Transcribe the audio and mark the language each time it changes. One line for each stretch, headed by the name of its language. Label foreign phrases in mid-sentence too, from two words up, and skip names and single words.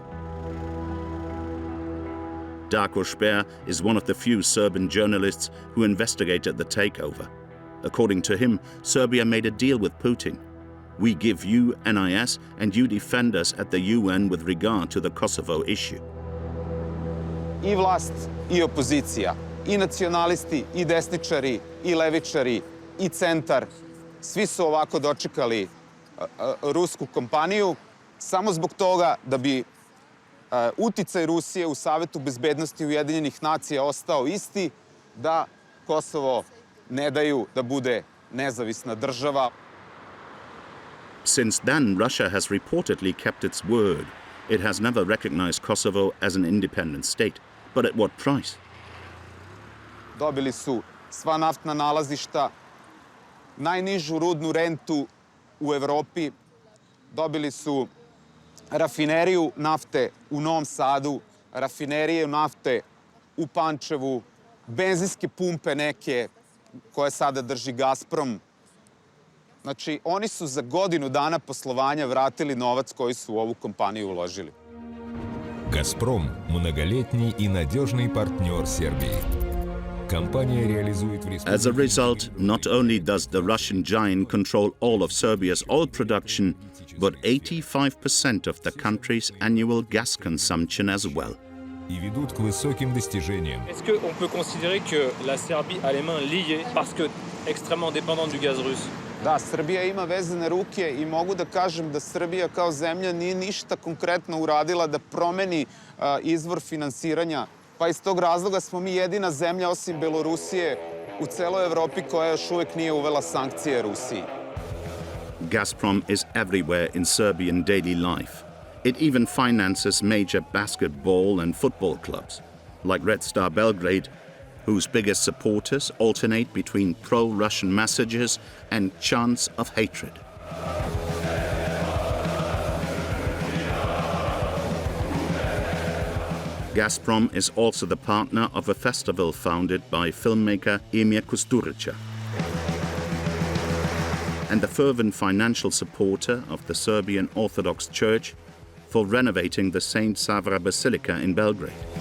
English: Darko Šper is one of the few Serbian journalists who investigated the takeover. According to him, Serbia made a deal with Putin. We give you NIS and you defend us at the UN with regard to the Kosovo issue.
Serbian: I vlast, i opozicija, i nacionalisti, i desničari, i levičari, i centar, svi su ovako dočekali rusku kompaniju samo zbog toga da bi uticaj Rusije u Savetu bezbednosti Ujedinjenih nacija ostao isti, da Kosovo ne daju da bude nezavisna država.
English: Since then, Russia has reportedly kept its word. It has never recognized Kosovo as an independent state. But at what price?
Serbian: Dobili su sva naftna nalazišta, najnižu rudnu rentu u Evropi, dobili su rafineriju nafte u Novom Sadu, rafinerije nafte u Pančevu, benzinske pumpe neke koje sada drži Gasprom. Znači, oni su za godinu dana poslovanja vratili novac koji su u ovu kompaniju uložili.
Russian: «Газпром» – многолетний и надежный партнер Сербии.
English: As a result, not only does the Russian giant control all of Serbia's oil production, but 85% of the country's annual gas consumption as well.
French: Est-ce qu'on peut considérer que la Serbie a les mains liées parce que extrêmement dépendante du gaz russe?
Serbian: Da, Srbija ima vezane ruke i mogu da kažem da Srbija kao zemlja nije ništa konkretno uradila da promeni izvor finansiranja. Pa iz tog razloga smo mi jedina zemlja osim Belorusije u celoj Evropi koja još uvek nije uvela sankcije Rusiji.
English: Gasprom is everywhere in Serbian daily life. It even finances major basketball and football clubs, like Red Star Belgrade, whose biggest supporters alternate between pro-Russian messages and chants of hatred. Gasprom is also the partner of a festival founded by filmmaker Emir Kusturica, and the fervent financial supporter of the Serbian Orthodox Church for renovating the Saint Sava Basilica in Belgrade.